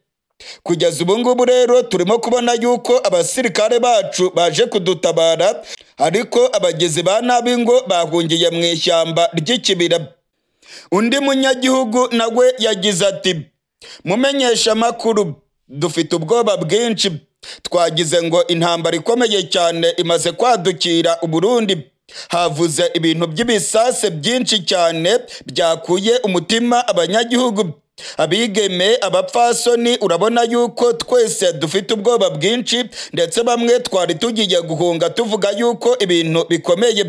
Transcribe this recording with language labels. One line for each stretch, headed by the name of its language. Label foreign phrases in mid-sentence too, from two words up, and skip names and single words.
Kinyarwanda: Kugeza ubu ngubu rero turimo kubona yuko abasirikare bacu baje kudutabara, ariko abagizi ba nabi ngo bahungiye mu ishyamba ry'ikibira. Undi munyagihugu nawe yagize ati: mumenyesha makuru, dufite ubwoba bwinshi. Twagize ngo intambara ikomeye cyane imaze kwadukira u Burundi. Havuze ibintu by'ibisase byinshi cyane byakuye umutima abanyagihugu. Abigeme, abapfasoni, urabona yuko twese dufite ubwoba bwinshi, ndetse bamwe twari tugiye guhunga tuvuga yuko ibintu bikomeye.